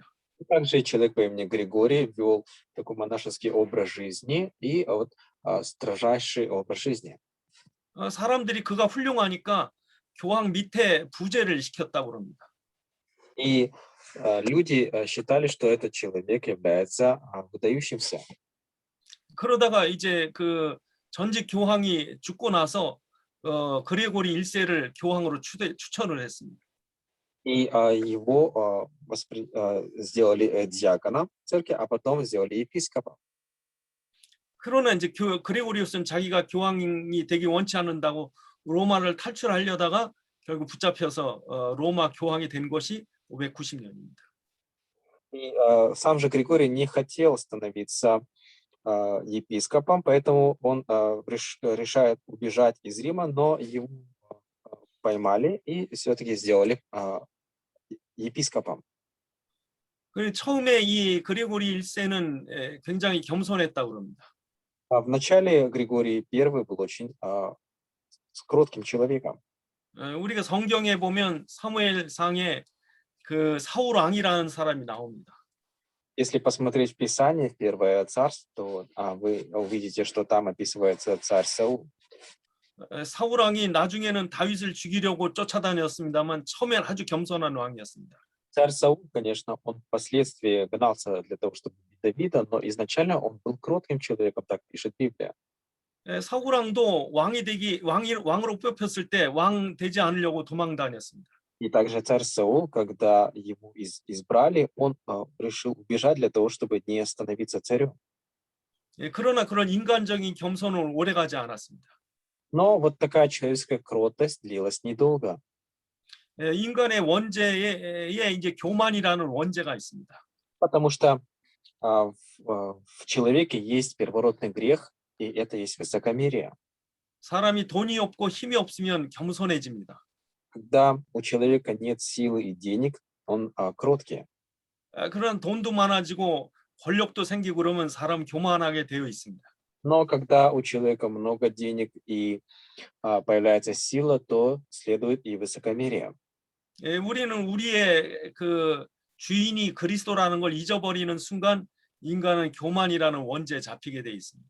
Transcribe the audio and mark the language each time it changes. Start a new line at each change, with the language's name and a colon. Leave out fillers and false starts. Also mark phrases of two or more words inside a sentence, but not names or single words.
Russian: Также человек по имени Григорий вел такой монашеский образ жизни и вот строжайший образ жизни.
Korean: 사람들이 그가 훌륭하니까 교황 밑에 부제를 시켰다고 합니다.
Russian: И люди считали, что этот человек является выдающимся.
Korean: 그러다가 이제 그 전직 교황이 죽고 나서 그레고리 1세를 교황으로 추천을 했습니다.
Russian: И его сделали диаконом церкви, а потом сделали епископом.
Korean: 그러나 이제 그레고리우스는 자기가 교황이 되기 원치 않는다고 로마를 탈출하려다가 결국 붙잡혀서 로마 교황이 된 것이 590년입니다.
Russian: И сам же Григорий не хотел становиться епископом, поэтому он решает убежать из Рима, но его поймали и все-таки сделали епископом.
Korean: 그리고 처음에 이 그레고리 1세는 굉장히 겸손했다고 그럽니다.
Russian: В начале Григорий I был очень кротким человеком.
Korean: 우리가 성경에 보면 사무엘상에 그 사울 왕이라는 사람이 나옵니다.
Russian: Если посмотреть в Писание, в Первое Царство, то вы увидите, что там описывается царь Саул.
Korean: 사울 왕이 나중에는 다윗을 죽이려고 쫓아다녔습니다만 처음엔 아주 겸손한 왕이었습니다.
Russian: Царь Саул, конечно, он впоследствии гнался для того, чтобы убить Давида, но изначально он был кротким человеком, так пишет Библия.
Korean: 사울 왕도 왕으로 뽑혔을 때 왕 되지 않으려고 도망 다녔습니다.
Russian: И также царь Саул, когда его избрали, он решил убежать для того, чтобы не становиться царем.
Korean: 그러나 그런 인간적인 겸손은 오래가지 않았습니다.
Russian: Но вот такая человеческая кротость длилась недолго.
Korean: 인간의 원죄에 이제 교만이라는 원죄가 있습니다.
Russian: Потому что в человеке есть первородный грех, и это есть высокомерие.
Korean: 사람이 돈이 없고 힘이 없으면 겸손해집니다.
Russian: Когда у человека нет силы и денег, он кроткий.
Korean: 그런 돈도 많아지고 권력도 생기고 그러면 사람 교만하게 되어 있습니다.
Russian: Но когда у человека много денег и появляется сила, то следует и высокомерие.
Korean: 우리는 우리의 그 주인이 그리스도라는 걸 잊어버리는 순간 인간은 교만이라는 원죄에 잡히게 돼 있습니다.